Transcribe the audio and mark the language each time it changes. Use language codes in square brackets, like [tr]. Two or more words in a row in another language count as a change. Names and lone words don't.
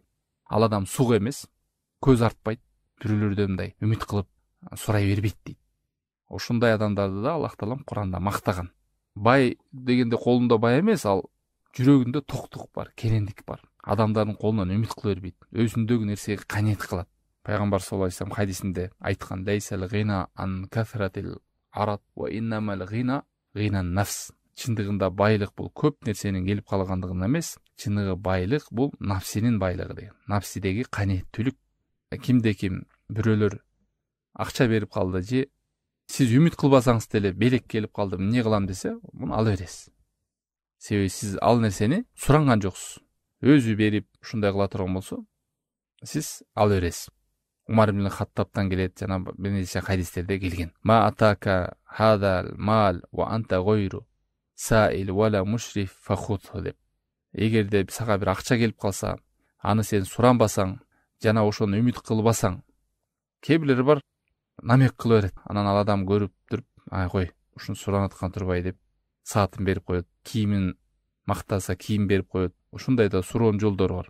[ky] Ал адам сук эмес, көз артпайт, бирөөлөрдөн мындай үмүт кылып сурай бербейт дейт. Ошондой адамдарды да Аллах таалам Куранда мактаган. Бай дегенде колунда бай эмес, ал жүрөгүндө токтук бар, керендик бар. Адамдардын колунан үмүт кыла бербейт. Өзүндөгү нерсеге канет кылат. Пайгамбар [ar] صلى الله عليه وسلم [ky] хадисинде айткан: [ar] "ليس الغنى عن كثرة العرض وإنما الغنى غنى النفس." [ky] Чындыгында байлык бул көп нерсенин келип калгандыгынан эмес, чыныгы байлык бул нафсинин байлыгы деген. Нафсидеги канеттүүлүк. Кимде ким бирөөлөр акча берип калды же сиз үмүт кылбасаңыз деле белек келип калды, эмне кылам десе, муну ала бересиз. Себеби сиз ал нерсени суранган жоксуз. Өзү берип ушундай кыла турган болсо, сиз ала бересиз. Умар ибн Хаттабтан келет, жана бир нече хадистерде келген. [ar] ما أتاك هذا المال وأنت غير سائل ولا مشرف فخذه деп. [ky] Эгерде сага бир акча келип калса, аны сен суранбасаң, жана ошону үмүт кылбасаң, кээ бирлери бар, намек кыла берет. Анан ал адам көрүп туруп, "Ай кой, ушуну суранаткан турбай" деп саатын берип коет. Кийимин мактаса кийим берип коет. Ушундай да суроон жолдору бар.